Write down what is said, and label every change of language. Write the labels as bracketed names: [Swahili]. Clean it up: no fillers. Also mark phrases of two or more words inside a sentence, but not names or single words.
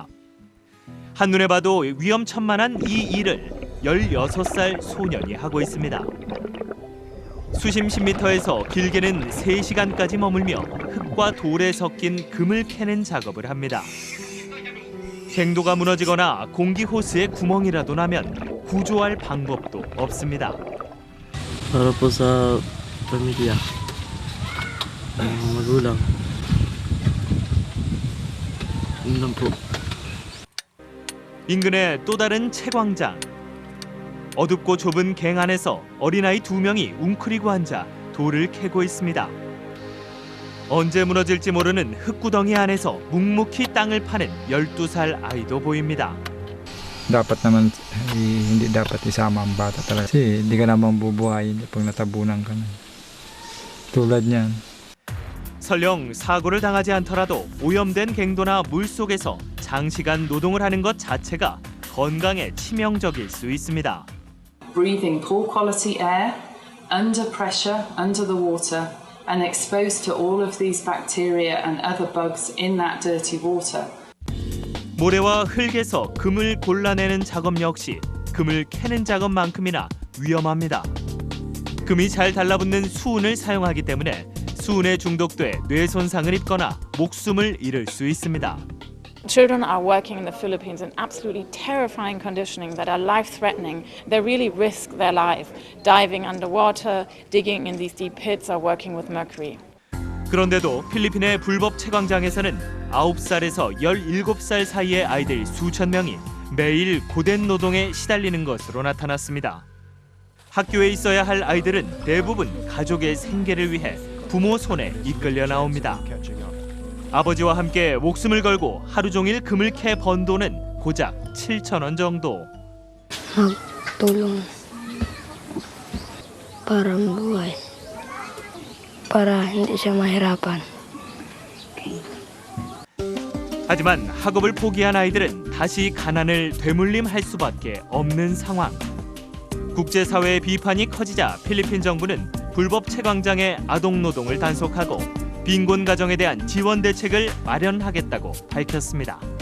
[Korean] 한눈에 봐도 위험천만한 이 일을 16살 소년이 하고 있습니다. 수심 10m에서 길게는 3시간까지 머물며 흙과 돌에 섞인 금을 캐는 작업을 합니다. 갱도가 무너지거나 공기 호스에 구멍이라도 나면 구조할 방법도 없습니다. [Filipino] Para po sa pamilya, magulang. Yun lang po. [Korean] 인근의 또 다른 채광장. 어둡고 좁은 갱 안에서 어린아이 2명이 웅크리고 앉아 돌을 캐고 있습니다. 언제 무너질지 모르는 흙구덩이 안에서 묵묵히 땅을 파는 12살 아이도 보입니다. [Filipino] Dapat naman hindi dapat isama ang bata talaga. Kasi hindi ka naman bubuhayin pag natabunan ka na. Tulad niyan. [Korean] 설령 사고를 당하지 않더라도 오염된 갱도나 물속에서 장시간 노동을 하는 것 자체가 건강에 치명적일 수 있습니다. [English] Breathing poor quality air, under pressure, under the water, and exposed to all of these bacteria and other bugs in that dirty water. [Korean] 모래와 흙에서 금을 골라내는 작업 역시 금을 캐는 작업만큼이나 위험합니다. 금이 잘 달라붙는 수은을 사용하기 때문에 수은에 중독돼 뇌 손상을 입거나 목숨을 잃을 수 있습니다. [English] Children are working in the Philippines in absolutely terrifying conditioning that are life-threatening. They really risk their life, diving underwater, digging in these deep pits, or working with mercury. [Korean] 그런데도 필리핀의 불법 채광장에서는 9살에서 17살 사이의 아이들 수천 명이 매일 고된 노동에 시달리는 것으로 나타났습니다. 학교에 있어야 할 아이들은 대부분 가족의 생계를 위해 부모 손에 이끌려 나옵니다. 아버지와 함께 목숨을 걸고 하루 종일 금을 캐 번 돈은 고작 7,000원 정도. [Filipino] Magtulong para mabuhay. Para hindi siya mahirapan. [Korean] 하지만 학업을 포기한 아이들은 다시 가난을 되물림할 수밖에 없는 상황. 국제사회의 비판이 커지자 필리핀 정부는 불법 채광장의 아동 노동을 단속하고 빈곤 가정에 대한 지원 대책을 마련하겠다고 밝혔습니다.